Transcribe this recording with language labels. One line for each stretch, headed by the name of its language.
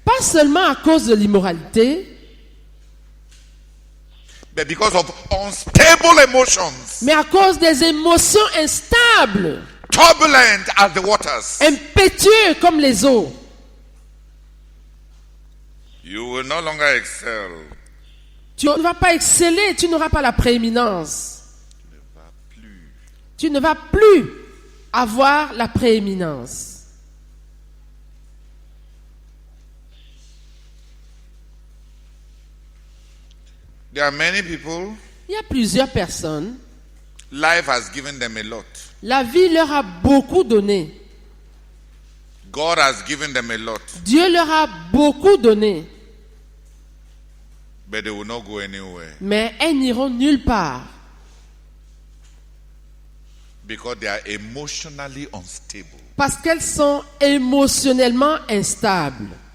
French: Pas seulement à cause de l'immoralité,
English: but because of unstable emotions,
French: mais à cause des émotions instables,
English: turbulent as the waters.
French: impétueux comme les eaux.
English: You will no longer excel.
French: Tu ne vas pas exceller, tu n'auras pas la prééminence. Tu ne vas plus avoir la prééminence.
English: There are many people,
French: Il y a plusieurs personnes,
English: life has given them a lot.
French: la vie leur a beaucoup donné.
English: God has given them a lot,
French: Dieu leur a beaucoup donné,
English: but they will not go anywhere
French: mais elles n'iront nulle part
English: because they are emotionally unstable.
French: parce qu'elles sont émotionnellement instables.